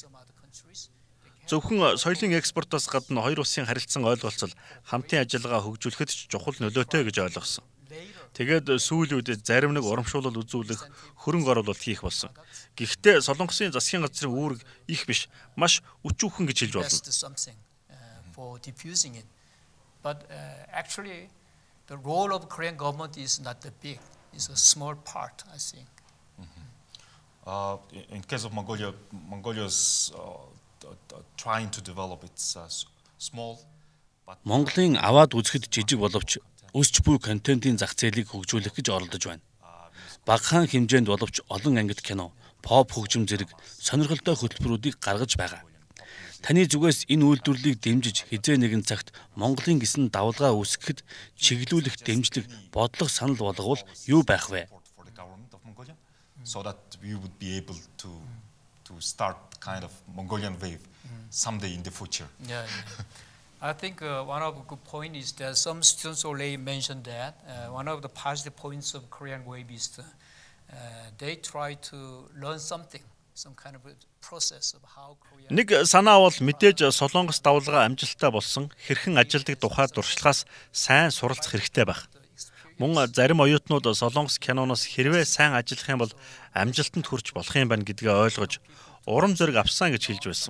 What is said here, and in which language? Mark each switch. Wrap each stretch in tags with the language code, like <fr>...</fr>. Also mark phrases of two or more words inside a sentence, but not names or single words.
<mn>Зөвхөн соёлын экспортоос гадна хоёр улсын харилцан ойлголцол хамтын ажиллагаа хөгжүүлэхэд ч чухал нөлөөтэй гэж ойлгосон. Тэгээд сүүлийн үед зарим нэг урамшуулал үзүүлэх, хөрөнгө оруулалт хийх болсон. Гэхдээ Солонгосын засгийн газрын үүрэг их биш, маш өчүүхэн гэж хэлж болно.</mn> <en>But actually the role of Korean government is not that big. It's a small part, I think. In case of Mongolia, Mongolia's trying to develop its small.</en> <mn>Монголын аваад үзэхэд жижиг боловч өсч буй контентын зах зээлийг хөгжүүлэх гэж оролдож байна. Багахан хэмжээнд боловч олон ангид кино, pop хөгжим зэрэг сонирхолтой хөтөлбөрүүдийг гаргаж байгаа. Таны зүгээс энэ үйлдвэрлэлийг дэмжиж хизээ нэгэн цагт Монголын гисэн давлгаа үүсгэхэд чиглүүлэх дэмжлэг бодлого санал болговол юу байх вэ?</mn> <en>So that we would be able to start kind of Mongolian wave someday in the future. Yeah. I think one of the good point is that some students already mentioned that one of the positive points of Korean wave is they try to learn something, some kind of a process of how Korea.</en> <mn>Нэг санаа бол мэдээж Солонгос давлгаа амжилттай болсон хэрхэн ажилдаг тухай дуршлагаас сайн суралцах хэрэгтэй байх. Мөн зарим оюутнууд Солонгос киноноос хэрвээ сайн ажиллах юм бол амжилтанд хүрч болох юм байна гэдгээ ойлгож урам зориг авсан гэж хэлж байсан.</mn>